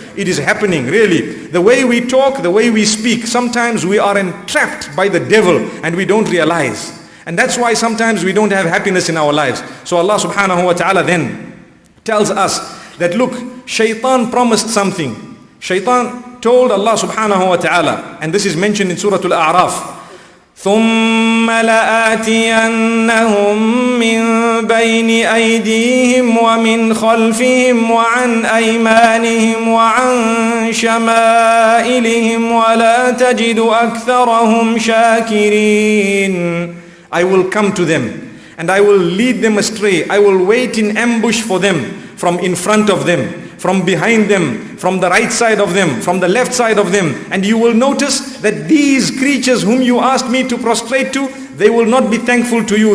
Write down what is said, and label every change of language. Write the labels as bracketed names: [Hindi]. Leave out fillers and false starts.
[English] It is happening, really. The way we talk, the way we speak, sometimes we are entrapped by the devil and we don't realize. And that's why sometimes we don't have happiness in our lives. So Allah subhanahu wa ta'ala then tells us that look, Shaitan promised something. Shaitan told Allah subhanahu wa ta'ala, and this is mentioned in Surah Al-A'raf, ثُمَّ [Arabic] لآتينهم من بين أيديهم ومن خلفهم وعن أيمانهم وعن شمائلهم ولا تجد أكثرهم شاكرين. [English] I will come to them and I will lead them astray. I will wait in ambush for them, from in front of them, from behind them, from the right side of them, from the left side of them. And you will notice that these creatures whom you asked me to prostrate to, they will not be thankful to you.